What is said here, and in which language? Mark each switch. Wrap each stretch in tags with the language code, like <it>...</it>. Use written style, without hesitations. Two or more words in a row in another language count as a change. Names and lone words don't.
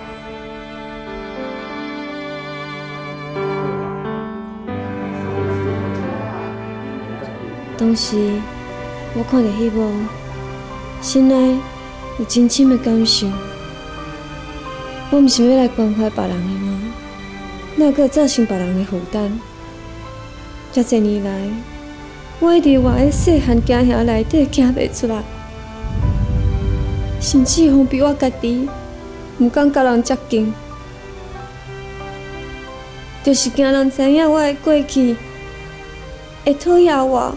<nan>当时我看到迄幕，心内有真深的感受。我毋是要来关怀别人的吗？哪个造成别人的负担？遮侪年来，我一直活在细汉惊吓内底，行袂出来，甚至乎比我家己毋敢甲人接近，就是惊人知影我的过去，会讨厌我。</nan>